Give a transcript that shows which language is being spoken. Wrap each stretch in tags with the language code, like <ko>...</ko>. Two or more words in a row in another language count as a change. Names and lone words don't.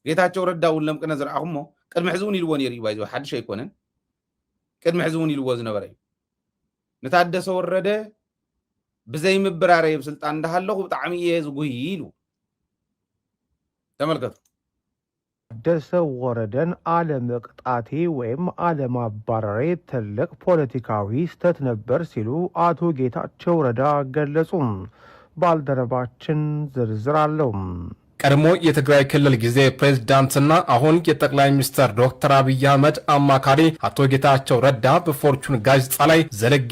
<ti>ጌታቸው ረዳ ውለም ቅነ ዝረአኹሞ ቅድሚ ሕዚ እውን ኢልዎ ነይሩ እዩ ባይዞ ሓድሽ ኣይኮነን ቅድሚ ሕዚ እውን ኢልዎ ዝነበረ እዩ ንታደሰ ወረደ ብዘይ ምብራረ ብስልጣን እንዳሃለኹ ብጣዕሚ እየ ዝጉሂ ኢሉ ተመልከቱ</ti> <am>ታደሰ ወረደን አለመቅጣቴ ወይም አለማባረሬ ትልቅ ፖለቲካዊ ስህተት ነበር ሲሉ አቶ ጌታቸው ረዳ ገለጹ። ባልደረባችን ዝርዝር አለው። ቀድሞ የትግራይ ክልል ጊዜ ፕሬዝዳንትና አሁን የጠቅላይ ሚኒስትር ዶክተር አብይ አህመድ አማካሪ አቶ ጌታቸው ረዳ በፎርቹን ጋዜጣ ላይ ዘለግ</am>